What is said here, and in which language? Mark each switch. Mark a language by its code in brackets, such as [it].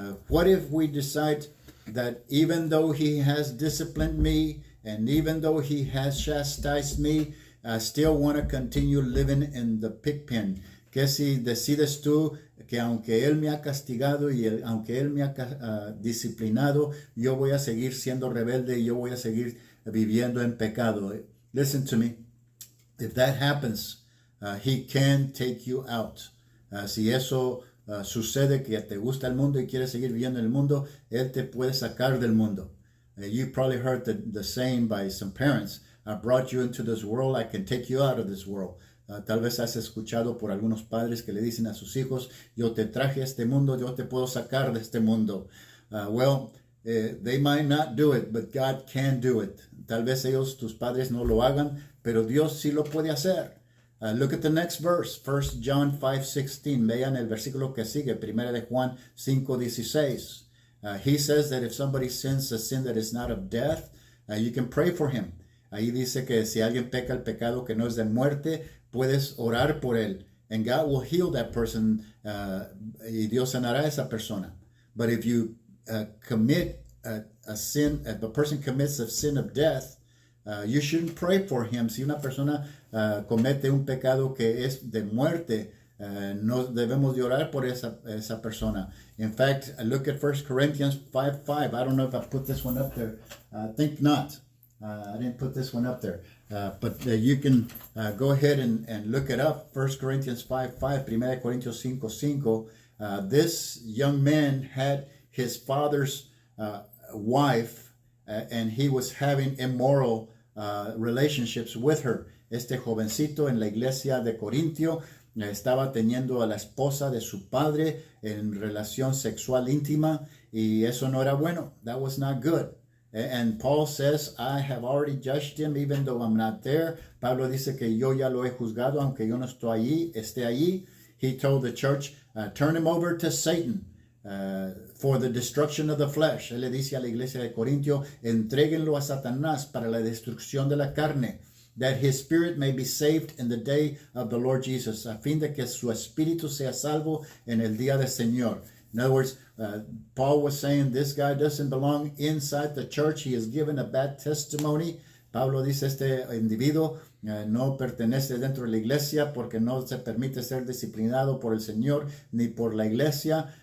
[en] What if we decide that even though he has disciplined me and even though he has chastised me, I still want to continue living in the pig pen? [es] Que si decides tú que aunque él me ha castigado y aunque él me ha disciplinado, yo voy a seguir siendo rebelde y yo voy a seguir viviendo en pecado. [en] Listen to me. If that happens, he can take you out. [es] Si eso sucede, que te gusta el mundo y quieres seguir viviendo en el mundo, él te puede sacar del mundo. [en] You probably heard the saying by some parents, I brought you into this world, I can take you out of this world. [es] Tal vez has escuchado por algunos padres que le dicen a sus hijos, yo te traje a este mundo, yo te puedo sacar de este mundo. [en] They might not do it, but God can do it. [es] Tal vez ellos, tus padres, no lo hagan, pero Dios sí lo puede hacer. [en] Look at the next verse, 1 John 5:16. [es] Vean el versículo que sigue, 1 de Juan 5:16. [en] He says that if somebody sins a sin that is not of death, you can pray for him. [es] Ahí dice que si alguien peca el pecado que no es de muerte, puedes orar por él. [en] And God will heal that person, [es] y Dios sanará a esa persona. [en] But if you commit a sin, if a person commits a sin of death, you shouldn't pray for him. [es] Si una persona comete un pecado que es de muerte, no debemos de orar por esa persona. [en] In fact, look at 1 Corinthians 5:5. I don't know if I put this one up there. I think not. I didn't put this one up there. But you can go ahead and look it up. 1 Corinthians 5:5, [es] 1 Corintios 5:5. [en] This young man had his father's wife, and he was having immoral relationships with her. [es] Este jovencito en la iglesia de Corintio estaba teniendo a la esposa de su padre en relación sexual íntima, y eso no era bueno. [en] That was not good. And Paul says, I have already judged him even though I'm not there. [es] Pablo dice que yo ya lo he juzgado aunque yo no esté allí. [en] He told the church, turn him over to Satan for the destruction of the flesh. [es] Él le dice a la iglesia de Corintio, entréguenlo a Satanás para la destrucción de la carne, [en] that his spirit may be saved in the day of the Lord Jesus, [es] a fin de que su espíritu sea salvo en el día del Señor. [en] In other words, Paul was saying this guy doesn't belong inside the church. He has given a bad testimony. [es] Pablo dice, este individuo no pertenece dentro de la iglesia porque no se permite ser disciplinado por el Señor ni por la iglesia.